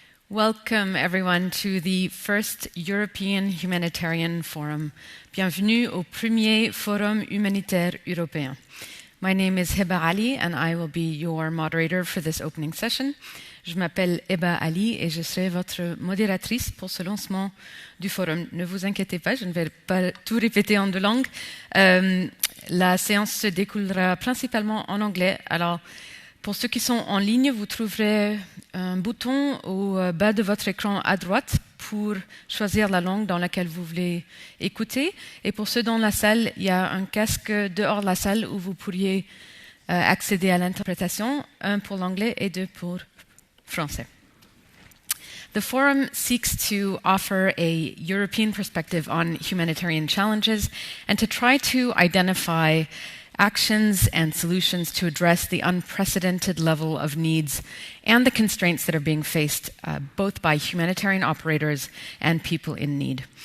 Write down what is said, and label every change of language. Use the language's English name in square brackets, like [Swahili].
[English] Welcome, everyone, to the first European Humanitarian Forum. [French] Bienvenue au premier Forum humanitaire européen. [English] My name is Heba Ali, and I will be your moderator for this opening session. [French] Je m'appelle Heba Ali et je serai votre modératrice pour ce lancement du forum. Ne vous inquiétez pas, je ne vais pas tout répéter en deux langues. La séance se découlera principalement en anglais. Alors, pour ceux qui sont en ligne, vous trouverez un bouton au bas de votre écran à droite pour choisir la langue dans laquelle vous voulez écouter. Et pour ceux dans la salle, il y a un casque dehors de la salle où vous pourriez accéder à l'interprétation, un pour l'anglais et deux pour français. [English] The forum seeks to offer a European perspective on humanitarian challenges and to try to identify actions and solutions to address the unprecedented level of needs and the constraints that are being faced both by humanitarian operators and people in need.